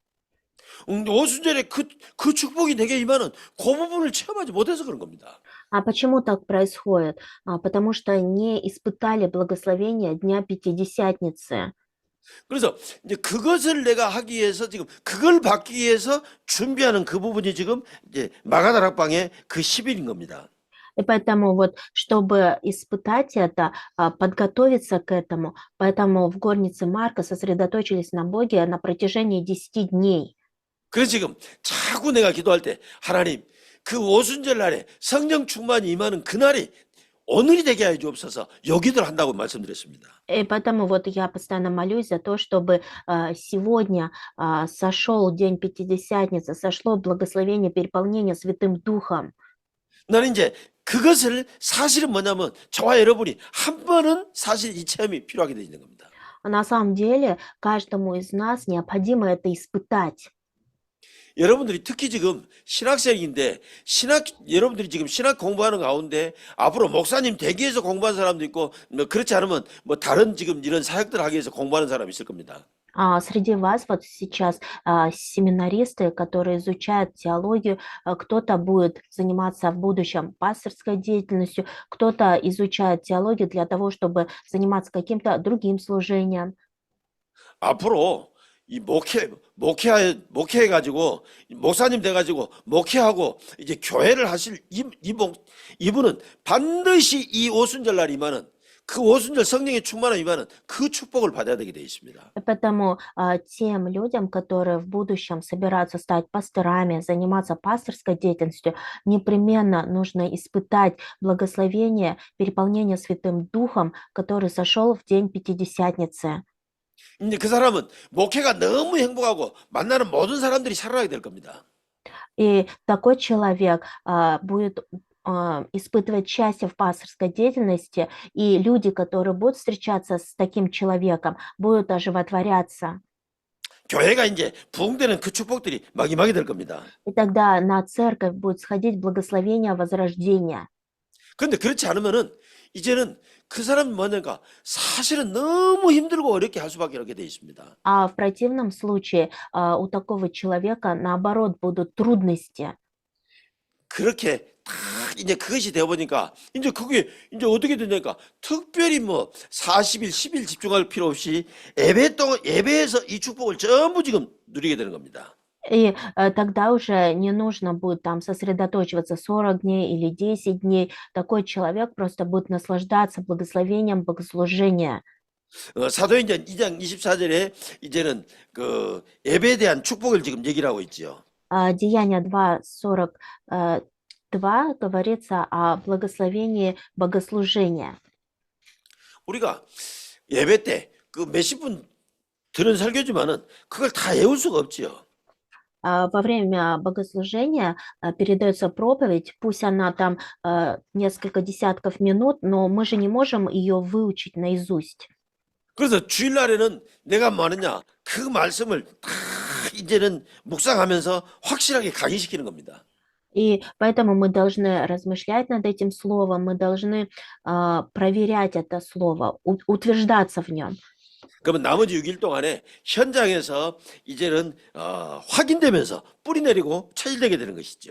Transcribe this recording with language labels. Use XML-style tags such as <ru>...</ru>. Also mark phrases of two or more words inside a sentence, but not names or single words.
<ko>오순절에 그 축복이 내게 임하는 그 부분을 체험하지 못해서 그런 겁니다.</ko> <ru>А почему так происходит? Потому что не испытали благословения Дня Пятидесятницы.</ru> <ko>그래서 이제 그것을 내가 하기 위해서 지금 그걸 받기 위해서 준비하는 그 부분이 지금 이제 마가다락방의 그 10일인 겁니다.</ko> <ru>И поэтому вот, чтобы испытать это, подготовиться к этому, поэтому в горнице Марка сосредоточились на Боге на протяжении 10 дней.</ru> <ko>그래서 지금 자꾸 내가 기도할 때 하나님 그 오순절 날에 성령 충만이 임하는 그날이 오늘이 되게 하여 주옵소서 여기들 한다고 말씀드렸습니다.</ko> <ru>И поэтому вот я постоянно молюсь за то, чтобы сегодня сошел день Пятидесятницы, сошло благословение переполнения Святым Духом.</ru> <ko>나는 이제 그것을 사실은 뭐냐면 저와 여러분이 한 번은 사실 이 체험이 필요하게 되어 있는 겁니다.</ko> <ru>А на самом деле каждому из нас необходимо это испытать.</ru> <ko>여러분들이 특히 지금 신학생인데 여러분들이 지금 신학 공부하는 가운데 앞으로 목사님 되기 위해서 공부하는 사람도 있고 뭐 그렇지 않으면 뭐 다른 지금 이런 사역들 하기 위해서 공부하는 사람이 있을 겁니다.</ko> <ru>Среди вас вот сейчас семинаристы, которые изучают теологию, кто-то будет заниматься в будущем пасторской деятельностью, кто-то изучает теологию для того, чтобы заниматься каким-то другим служением.</ru> <ko>앞으로 이 목회해가지고 목사님 돼가지고 목회하고 이제 교회를 하실 이분은 반드시 이 오순절 날 임하는 그 오순절 성령의 충만함 임하는 그 축복을 받아야 되게 되어 있습니다.</ko> <ru>И поэтому тем людям, которые в будущем собираются стать пасторами, заниматься пасторской деятельностью, непременно нужно испытать благословение, переполнение Святым Духом, который сошел в день Пятидесятницы.</ru> <ko>이제 그 사람은 목회가 너무 행복하고 만나는 모든 사람들이 살아나게 될 겁니다.</ko> <ru>И такой человек будет испытывать счастье в пасторской деятельности, и люди, которые будут встречаться с таким человеком, будут оживотворяться.</ru> <ko>교회가 이제 부흥되는 그 축복들이 막 임하게 될 겁니다.</ko> <ru>И тогда на церковь будет сходить благословение возрождения.</ru> <ko>그런데 그렇지 않으면은 이제는 그 사람이 뭐냐니까 사실은 너무 힘들고 어렵게 할 수밖에 없게 돼 있습니다.</ko> <ru>А в противном случае у такого человека, наоборот, будут трудности.</ru> <ko>그렇게 딱 이제 그것이 되어 보니까 이제 그게 이제 어떻게 되냐니까 특별히 뭐 40일, 10일 집중할 필요 없이 예배에서 이 축복을 전부 지금 누리게 되는 겁니다.</ko> <ru>И тогда уже не нужно будет там сосредоточиваться 40 дней или 10 дней. Такой человек просто будет наслаждаться благословением богослужения.</ru> <ko>사도행전 2장 24절에 이제는 그 예배에 대한 축복을 지금 얘기를 하고 있지요.</ko> <ru>Деяния 2:42 говорится о благословении богослужения.</ru> <ko>우리가 예배 때 그 몇십 분 들은 설교지만은 그걸 다 외울 수가 없지요.</ko> <ru>Во время богослужения передается проповедь, пусть она там несколько десятков минут, но мы же не можем ее выучить наизусть.</ru> <ko>그래서 주일날에는 내가 뭐 하느냐 그 말씀을 다 이제는 묵상하면서 확실하게 각인시키는 겁니다.</ko> <ru>И поэтому мы должны размышлять над этим словом, мы должны проверять это слово, утверждаться в нем.</ru> <ko>그러면 나머지 6일 동안에 현장에서 이제는 확인되면서 뿌리 내리고 체질되게 되는 것이죠.</ko>